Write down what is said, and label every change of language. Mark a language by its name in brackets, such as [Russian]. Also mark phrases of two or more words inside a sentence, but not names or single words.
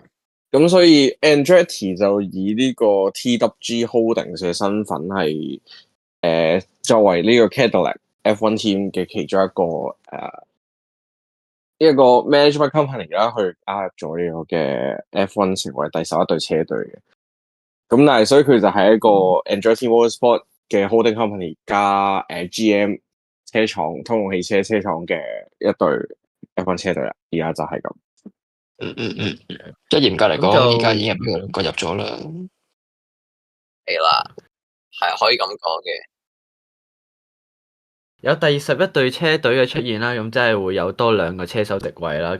[Cantonese] 咁所以 Andretti 就以呢個 TWG Holdings 嘅身份係作為呢個 Cadillac F1 team 嘅其中一個 [English] management company [Cantonese] 啦，去加入咗呢個嘅 F1 成為第11隊車隊嘅。咁但係所以佢就係一個 Andretti Motorsport 嘅 [English] holding company [Cantonese] 加GM 車廠通用汽車車廠嘅一隊 F1 車隊啦。而家就係咁。即係嚴格嚟講，咁就依家已經有兩個入咗啦。係啦，係可以咁講嘅。有第11隊車隊嘅出現啦，咁即係會有多2個車手席位啦。